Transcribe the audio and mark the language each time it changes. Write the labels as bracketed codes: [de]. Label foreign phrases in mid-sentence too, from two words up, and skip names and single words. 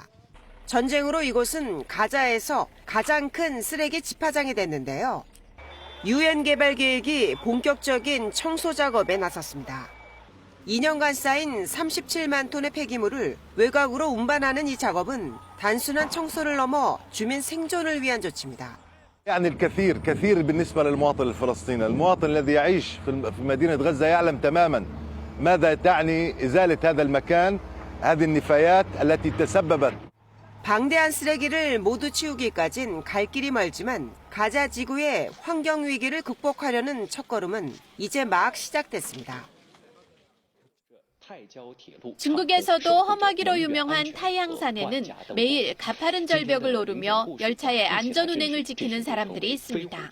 [ko] 전쟁으로 이곳은 가자에서 가장 큰 쓰레기 집화장이 됐는데요. 유엔 개발 계획이 본격적인 청소 작업에 나섰습니다. 2년간 쌓인 37만 톤의 폐기물을 외곽으로 운반하는 이 작업은 단순한 청소를 넘어 주민 생존을 위한 조치입니다. [ar] يعني الكثير كثير بالنسبة للمواطن الفلسطيني، المواطن الذي يعيش في مدينة غزة يعلم تماما ماذا تعني إزالة هذا المكان، هذه النفايات التي تسببت. [ko] 방대한 쓰레기를 모두 치우기까진 갈 길이 멀지만 가자 지구의 환경 위기를 극복하려는 첫걸음은 이제 막 시작됐습니다. 중국에서도 험하기로 유명한 타이항산에는 매일 가파른 절벽을 오르며 열차의 안전 운행을 지키는 사람들이 있습니다.